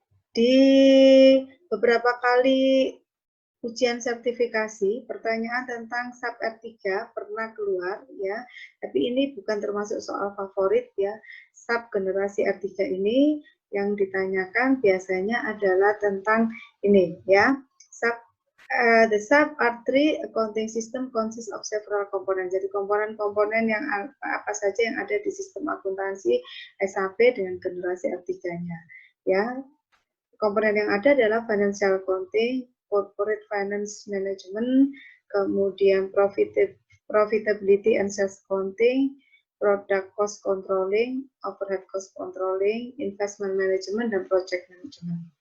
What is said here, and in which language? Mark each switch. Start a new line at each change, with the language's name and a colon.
Indonesian: Di beberapa kali ujian sertifikasi, pertanyaan tentang sub R3 pernah keluar ya, tapi ini bukan termasuk soal favorit ya. Sub generasi R3 ini yang ditanyakan biasanya adalah tentang ini ya.
English: The sub R3 accounting system consists of several components.
Indonesian: Jadi komponen-komponen yang apa saja yang ada di sistem akuntansi SAP dengan generasi R3-nya ya. Komponen yang ada adalah financial accounting, corporate finance management, kemudian profitability and sales accounting, product cost controlling, overhead cost controlling, investment management, dan project management.